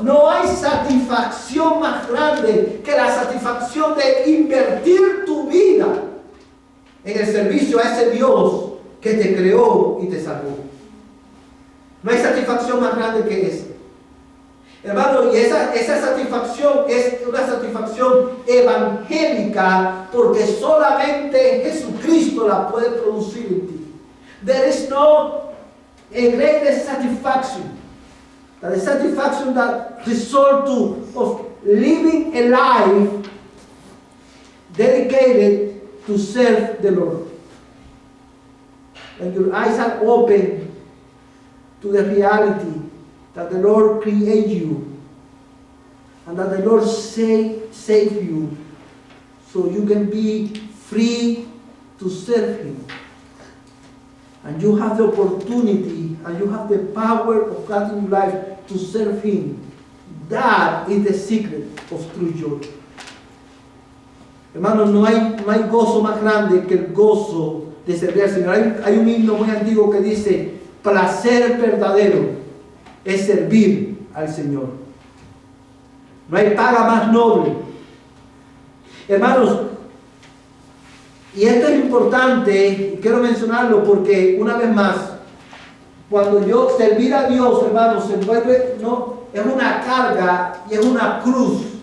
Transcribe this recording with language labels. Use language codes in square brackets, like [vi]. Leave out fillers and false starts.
[es] No hay satisfacción más grande que la satisfacción de invertir tu vida en el servicio a ese Dios que te creó y te salvó. No hay satisfacción más grande que esa. Hermano, y esa satisfacción es una satisfacción evangélica, porque solamente Jesucristo la puede producir en ti. [en] There is no a greater satisfaction, the satisfaction that result of living a life dedicated to serve the Lord. When your eyes are open to the reality that the Lord created you and that the Lord save you so you can be free to serve Him. and you have the opportunity and you have the power of God in your life to serve Him, that is the secret of true joy. [es] Hermanos, no hay gozo más grande que el gozo de servir al Señor. Hay un himno muy antiguo que dice: placer verdadero es servir al Señor. No hay paga más noble. Hermanos, y esto es importante, y quiero mencionarlo porque una vez más, cuando yo servir a Dios, hermanos, se vuelve, no, es una carga y es una cruz.